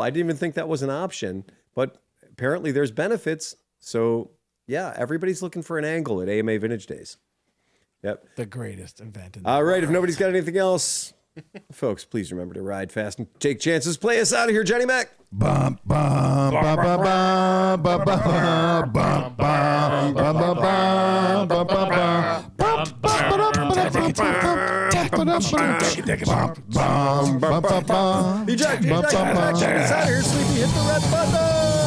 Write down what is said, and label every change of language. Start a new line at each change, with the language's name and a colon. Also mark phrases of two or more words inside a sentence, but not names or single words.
English: I didn't even think that was an option, but apparently there's benefits. So yeah, everybody's looking for an angle at AMA Vintage Days. Yep. the greatest event in the All right, if nobody's got anything else, folks, please remember to ride fast and take chances. Play us out of here, Johnny Mac. Bum, bum, ba, ba, ba, ba, ba, bum, bum, ba, ba, ba, ba, ba, ba. Bum, bum, ba, ba, ba. Jack, us out of here, Sleepy. Hit the red button.